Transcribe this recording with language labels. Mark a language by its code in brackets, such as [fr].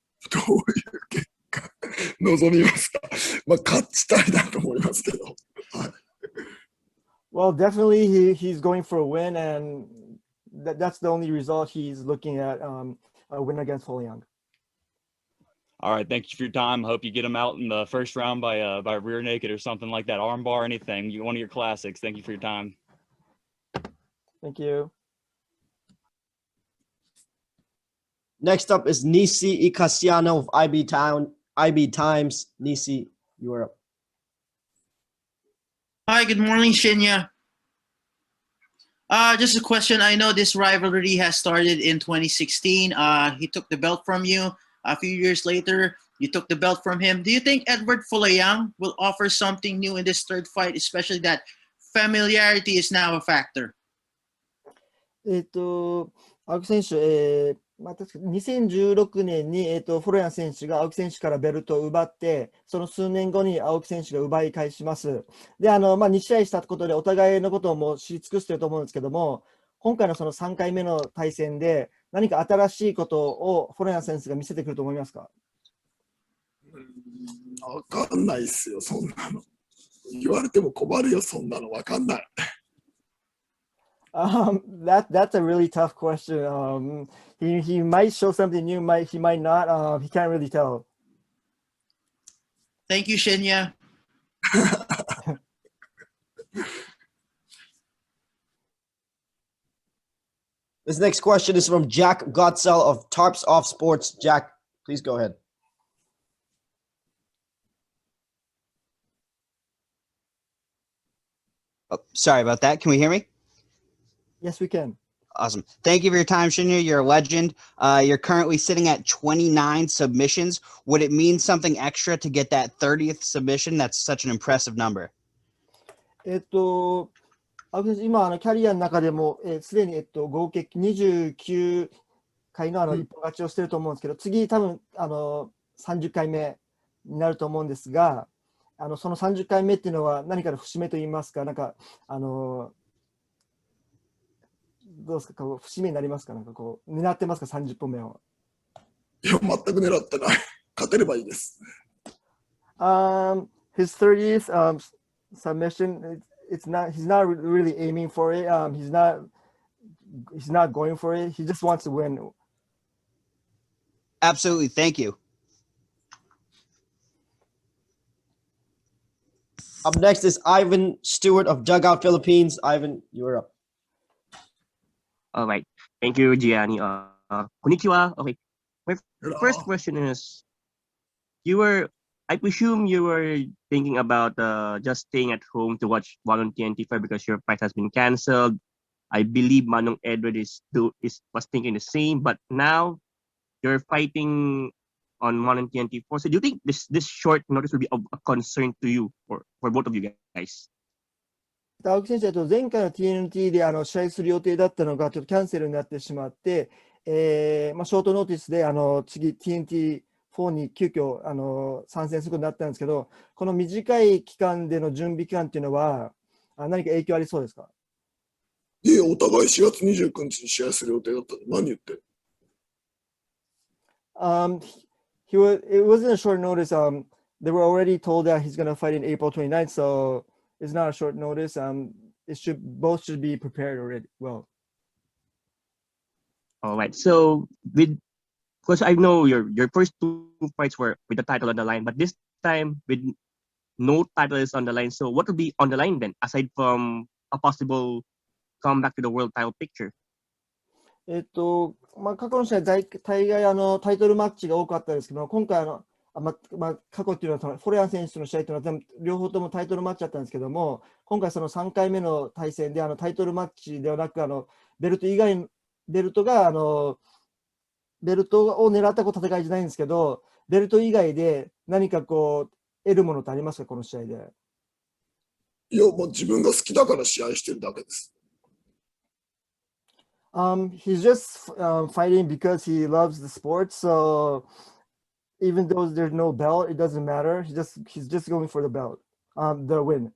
[ja] どういう結果望みますか？勝ちたいなと思いますけど。はい。 [en] Well, definitely he's going for a win, and that's the only result he's looking at, a win against Folayang. All right, thank you for your time. Hope you get him out in the first round by rear naked or something like that, arm bar, anything. One of your classics. Thank you for your time. Thank you. Next up is Nisi Icasiano of IB Times. Nisi, you are up. Hi, good morning, Shinya. Just a question. I know this rivalry has started in 2016. He took the belt from you. A few years later, you took the belt from him. Do you think Eduard Folayang will offer something new in this third fight, especially that familiarity is now a factor? [ja] 青木選手、確か2016年に、フォロヤン選手が青木選手からベルトを奪って、その数年後に青木選手が奪い返します。で、2試合したことでお互いのことをもう知り尽くしていると思うんですけども、今回のその3回目の対戦で何か新しいことをフォロヤン選手が見せてくると思いますか？わかんないっすよ、そんなの。言われても困るよ、そんなのわかんない。 [en] That's a really tough question. He might show something new, he might not. He can't really tell. Thank you, Shinya. This next question is from Jack Gotzel of Tarps Off Sports. Jack, please go ahead. Oh, sorry about that. Can we hear me? Yes, we can. Awesome. Thank you for your time, Shinya. You're a legend. You're currently sitting at 29 submissions. Would it mean something extra to get that 30th submission? That's such an impressive number. [ja] 青木選手、今キャリアの中でもすでに合計29回の一本勝ちをしていると思うんですけど、次多分30回目になると思うんですが、その30回目っていうのは何かの節目といいますか、なんかどうですか、節目になりますか、なんか狙ってますか、30本目を。いや、全く狙ってない。勝てればいいです。 [en] His 30th submission, he's not really aiming for it. He's not going for it. He just wants to win. Absolutely. Thank you. Up next is Ivan Stewart of Dugout Philippines. Ivan, you're up. All right. Thank you, Gianni. [ja] Konnichiwa. [en] Okay. My first question is, I presume you were thinking about just staying at home to watch one on TNT IV because your fight has been canceled. I believe Manong Edward was thinking the same, but now you're fighting on one on TNT IV. So do you think this short notice will be of a concern to you for both of you guys? [ja] 青木選手、前回の TNT で試合する予定だったのがちょっとキャンセルになってしまって、ショートノーティスで次 TNT4 に急遽参戦することになったんですけど、この短い期間での準備期間っていうのは何か影響ありそうですか？いや、お互い4月29日に試合する予定だったの。何言ってる？ [en] It wasn't a short notice. they were already told that he's gonna fight in April 29th, so it's not a short notice. Both should be prepared already. Well, All right. So because I know your first two fights were with the title on the line, but this time with no title is on the line. So what will be on the line then, aside from a possible comeback to the world title picture? [ja] 過去の試合、大概タイトルマッチが多かったですけど、今回過去っていうのは、フォレアン選手の試合というのは両方ともタイトルマッチだったんですけども、今回その3回目の対戦でタイトルマッチではなく、ベルト以外、ベルトを狙った戦いじゃないんですけど、ベルト以外で何か得るものってありますか、この試合で。いや、もう自分が好きだから試合してるだけです。 [en] He's just fighting because he loves the sport. So even though there's no belt, it doesn't matter. He's just going for the belt, the win.